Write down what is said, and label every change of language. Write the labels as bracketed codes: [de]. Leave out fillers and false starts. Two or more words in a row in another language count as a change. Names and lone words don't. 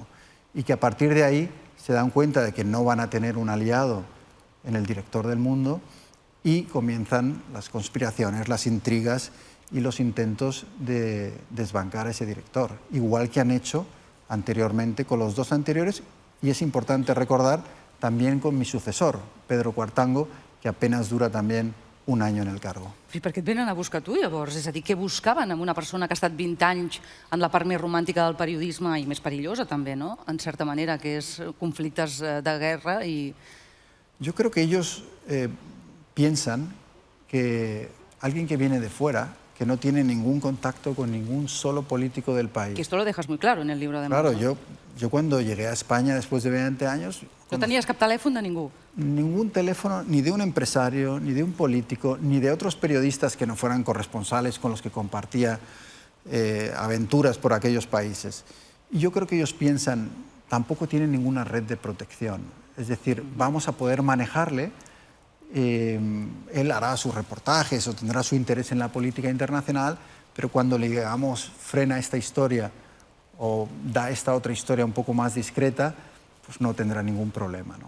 [es] Y que a partir de ahí se dan cuenta de que no van a tener un aliado en el director del Mundo y comienzan las conspiraciones, las intrigas y los intentos de desbancar a ese director, igual que han hecho anteriormente con los dos anteriores, y es importante recordar también con mi sucesor, Pedro Cuartango, que apenas dura también un any en el cargo. [ca] I per què et venen a buscar tu, llavors? És a dir, què buscaven amb una persona que ha estat 20 anys en la part més romàntica del periodisme i més perillosa també, no? En certa manera, que és conflictes de guerra i... [es] Yo creo que ellos piensan que alguien que viene de fuera, que no tiene ningún contacto con ningún solo político del país. Que esto lo dejas muy claro en el libro de Claro, yo cuando llegué a España después de 20 años... [ca] No tenies cap telèfon de ningú? [es] Ningún teléfono, ni de un empresario, ni de un político, ni de otros periodistas que no fueran corresponsales con los que compartía aventuras por aquellos países. Y yo creo que ellos piensan, tampoco tienen ninguna red de protección. Es decir, vamos a poder manejarle, él hará sus reportajes o tendrá su interés en la política internacional, pero cuando le digamos frena esta historia o da esta otra historia un poco más discreta, pues no tendrá ningún problema, ¿no?